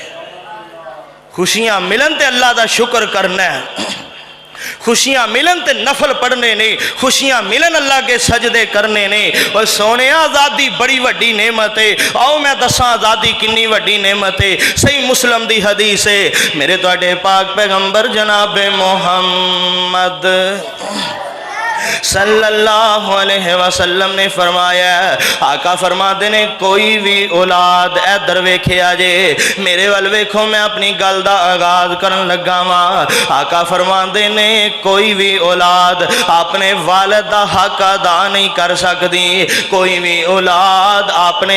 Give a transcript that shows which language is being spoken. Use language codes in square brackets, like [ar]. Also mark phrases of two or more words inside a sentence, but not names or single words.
[pa] خوشیاں ملن تے اللہ دا شکر کرنا ہے، خوشیاں ملن تے نفل پڑھنے نے، خوشیاں ملن اللہ کے سجدے کرنے نے. اور سونے آزادی بڑی وڈی نعمت ہے۔ آؤ میں دساں آزادی کتنی وڈی نعمت ہے. صحیح مسلم دی حدیث ہے، میرے تہاڈے پاک پیغمبر جناب محمد [ar] صلى الله عليه وسلم [pa] نے فرمایا، آقا فرماتے نے کوئی بھی اولاد ادھر ویکھیا جے، میرے وال ویکھو میں اپنی گل دا آغاز کرن لگا واں. آقا فرماتے نے کوئی بھی اولاد اپنے والد دا حق ادا نہیں کر سکتی، کوئی بھی اولاد اپنے